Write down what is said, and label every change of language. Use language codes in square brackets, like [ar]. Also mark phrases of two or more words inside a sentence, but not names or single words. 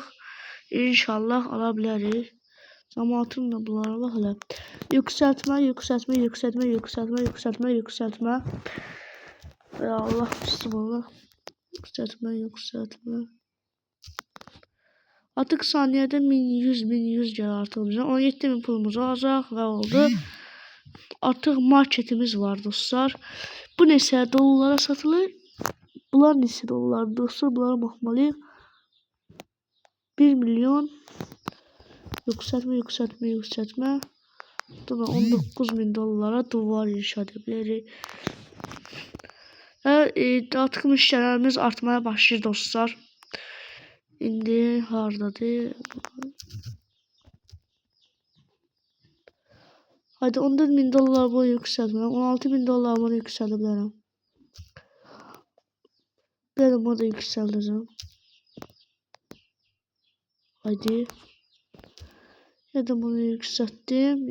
[tr] İnşallah alabiliriz. Zamanım da bunlara bak hele. Yükseltme. [ar] يا الله بسم الله. [az] Yükseltme. Artık saniyede 100 gəlir artıq bizə. 17.000 pulumuz olacaq və oldu. Artıq marketimiz var dostlar. Bu neçə dollara satılır? Bunlar neçə dollar dostlar? Bunlara baxmalıyıq. 1 milyon. [tr] Yükseltme. Burada $19.000 duvar inşa edebiliriz. Artıq müşterilerimiz artmaya başlayır dostlar. [az] İndi hardadır? [tr] Hadi $14.000 bunu yükseltme. $16.000 bunu yükseltebilirim. Ben bunu da yükselteceğim. Hadi. Ya da bunu yükselttim.